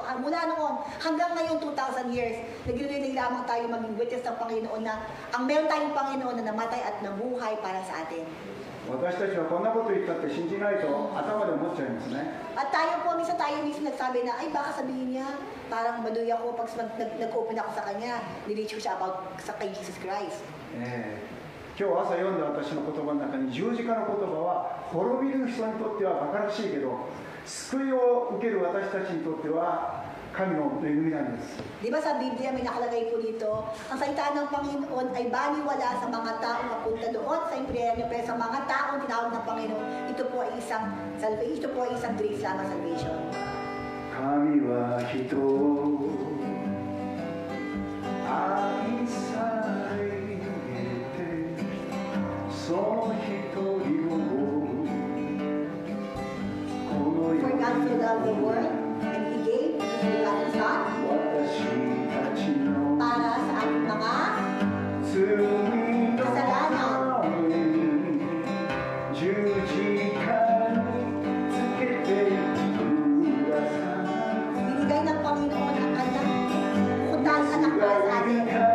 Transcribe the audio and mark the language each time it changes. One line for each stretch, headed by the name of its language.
Filipino: Mula noon hanggang ngayon 2,000 years, nag-relay lamang tayo maging witness ng Panginoon na ang meron tayong Panginoon na namatay at nabuhay para sa atin.
Japanese: 私たちはこんなこと言ったって信じないと頭で思っちゃいますね。
Filipino: At tayo po, minsan tayo mismo nagsabi na, ay baka sabihin niya, parang maduy ako pag nag-open ako sa kanya, nilitch ko siya about sa kay Jesus Christ.
Japanese: 今日朝読んだ私の言葉の中に十字架の言葉は滅びる人にとっては馬鹿らしいけど救いを受ける私たちにとっては神の恵みなんです。
Filipino: Di ba sa Biblia may nakalagay po dito, ang salita ng Panginoon ay baliwala sa mga taong mapunta doon sa impyerno, pero sa mga taong tinawag ng Panginoon, ito po ay isang salvation, ito po ay isang grace lamang salvation.
Japanese: 神は人を愛されてその一人をこの
English: For God so loved the world, and He gave His begotten Son
Japanese: 私たちの
Filipino: para sa ating mga
Japanese: 罪のために十字架につけてください。
Filipino: binigay ng Panginoon ang kanyang bukod anak para sa atin.